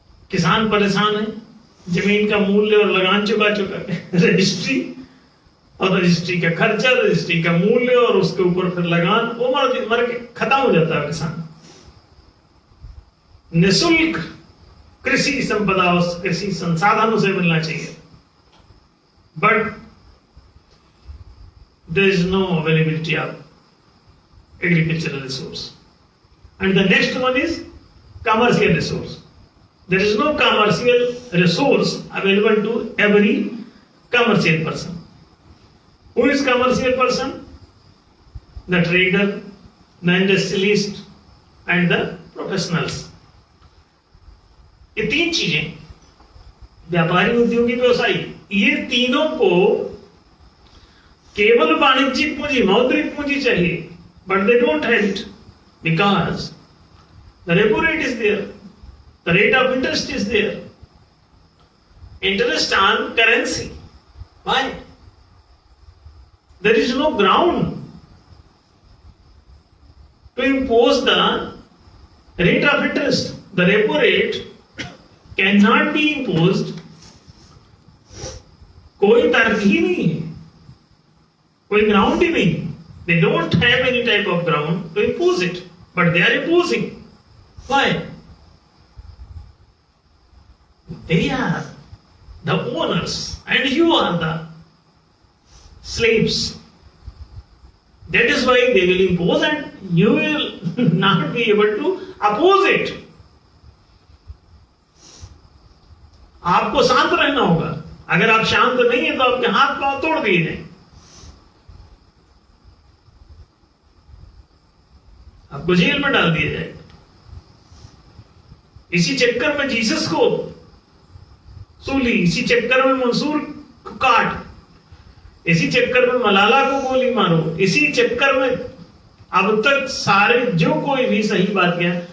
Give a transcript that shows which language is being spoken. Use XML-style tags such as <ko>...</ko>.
<hi>किसान परेशान है, जमीन का मूल्य और लगान चुका है, रजिस्ट्री और रजिस्ट्री का खर्चा, रजिस्ट्री का मूल्य और उसके ऊपर फिर लगान, वो मर के खत्म हो जाता है किसान। निःशुल्क कृषि संपदा, कृषि संसाधन उसे मिलना चाहिए,</hi> <en>But there is no availability of agricultural resource. And the next one is commercial resource. There is no commercial resource available to every commercial person. Who is commercial person? The trader, the industrialist and the professionals.</en> <hi>ये तीन चीजें, व्यापारी, उद्योगी, व्यवसायी, ये तीनों को केवल वाणिज्यिक पूंजी, मौद्रिक पूंजी चाहिए,</hi> <en>but they don't have it because the repo rate is there, the rate of interest is there, interest on currency. Why? There is no ground to impose the rate of interest. The repo rate cannot be imposed.</en> <hi>कोई तर्क ही नहीं है, कोई ground ही नहीं।</hi> <en>They don't have any type of ground to impose it, but they are imposing. Why? They are the owners and you are the slaves. That is why they will impose and you will not be able to oppose it.</en> <hi>आपको शांत रहना होगा। अगर आप शांत नहीं है तो आपके हाथ पांव तोड़ दिए जाएंगे, आपको जेल में डाल दिया जाएगा। इसी चक्कर में जीसस को सूली, इसी चक्कर में मंसूर को काट, इसी चक्कर में मलाला को गोली मारो, इसी चक्कर में अब तक सारे जो कोई भी सही बात किया</hi>